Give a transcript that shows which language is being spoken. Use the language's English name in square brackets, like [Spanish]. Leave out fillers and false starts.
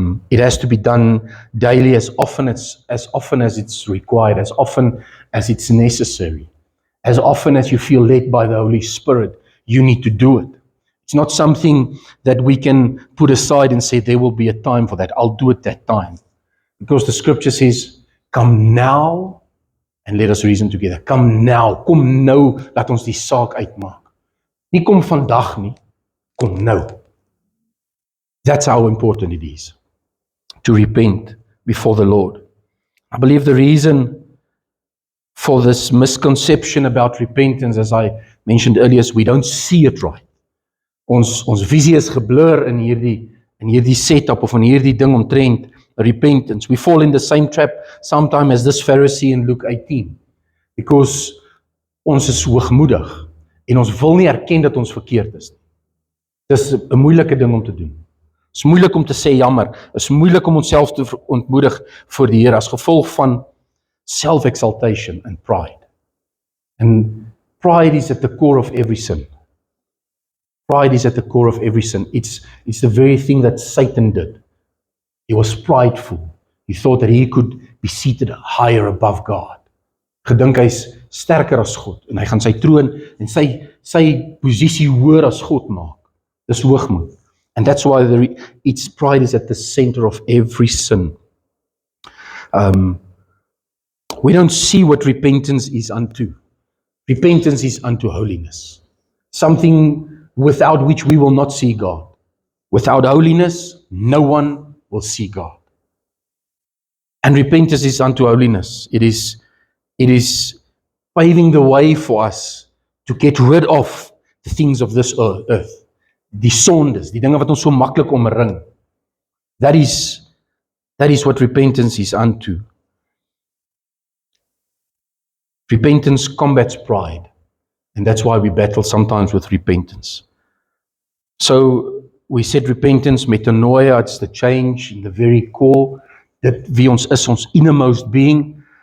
[English] It has to be done daily, as often as it's required, as often as it's necessary. As often as you feel led by the Holy Spirit, you need to do it. It's not something that we can put aside and say there will be a time for that. I'll do it that time. Because the scripture says, come now and let us reason together. Come now. [Afrikaans] Kom nou, laat ons die saak uitmaak. Nie kom vandag nie, kom nou. [English] That's how important it is to repent before the Lord. I believe the reason for this misconception about repentance, as I mentioned earlier, is we don't see it right. [Afrikaans] Ons visie is geblur in hierdie setup of in hierdie ding omtrent repentance. [English] We fall in the same trap sometimes as this Pharisee in Luke 18. Because [Afrikaans] ons is hoogmoedig en ons wil nie erken dat ons verkeerd is. Dis 'n moeilike ding om te doen. Dit is moeilik om te sê jammer. Dit is moeilik om onsself te ontmoedig voor die Here as gevolg van [English] self-exaltation and pride. And pride is at the core of every sin. Pride is at the core of every sin. It's the very thing that Satan did. He was prideful. He thought that he could be seated higher above God. [Afrikaans] Gedink hy's sterker as God en hy gaan sy troon en sy posisie hoër as God maak. Dis hoogmoed. [English] And that's why its pride is at the center of every sin. We don't see what repentance is unto. Repentance is unto holiness. Something without which we will not see God. Without holiness, no one will see God. And repentance is unto holiness. It is paving the way for us to get rid of the things of this earth. [Afrikaans] Die sondes, die dinge wat ons so maklik omring. [English] That is what repentance is unto. Repentance combats pride. And that's why we battle sometimes with repentance. So we said repentance, metanoia, it's the change in the very core, that [Afrikaans] wie ons is, ons [English] innermost being.